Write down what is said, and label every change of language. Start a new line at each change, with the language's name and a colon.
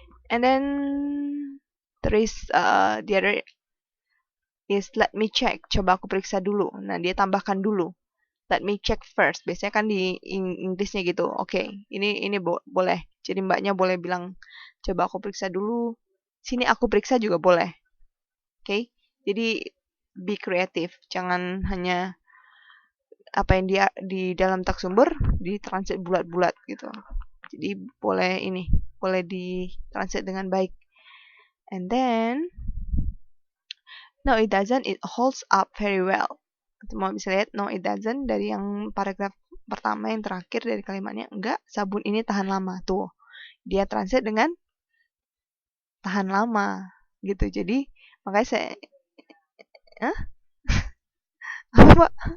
English: And then there is the other is let me check.
Indonesian: Coba aku periksa dulu. Nah, dia tambahkan dulu.
English: Let me check first.
Indonesian: Biasanya kan di Inggrisnya gitu. Oke, ini boleh. Jadi mbaknya boleh bilang coba aku periksa dulu. Sini aku periksa juga boleh. Oke. Jadi be kreatif. Jangan hanya apa yang dia di dalam teks sumber ditranslate bulat-bulat gitu. Jadi boleh ditranslate dengan baik.
English: And then no it doesn't, it holds up very well.
Indonesian: Mau bisa lihat
English: no it doesn't
Indonesian: dari yang paragraf pertama yang terakhir dari kalimatnya enggak sabun ini tahan lama tuh. Dia translate dengan tahan lama gitu. Jadi makanya saya Hah? Apa?